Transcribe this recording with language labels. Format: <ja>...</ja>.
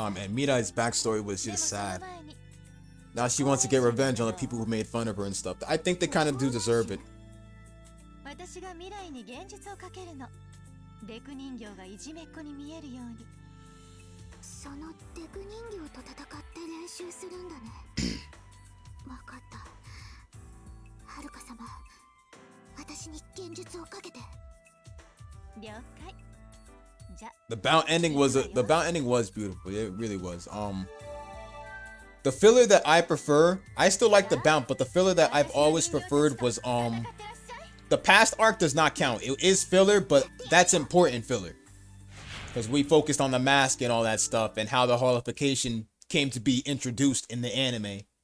<en>Oh man, Mirai's backstory was just sad. Now she wants to get revenge on the people who made fun of her and stuff. I think they kind of do deserve it.</en> <ja>私が未来に現実をかけるの。デク人形がいじめっ子に見えるように。そのデク人形と戦って練習するんだね。わかった。はるか様、私に現実をかけて。了解。じゃ。</ja> <en>The bout ending was beautiful. It really was. The filler that I prefer, I still like the bout, but the filler that I've always preferred was the past arc does not count. It is filler, but that's important filler. Because we focused on the mask and all that stuff and how the holification came to be introduced in the anime.</en>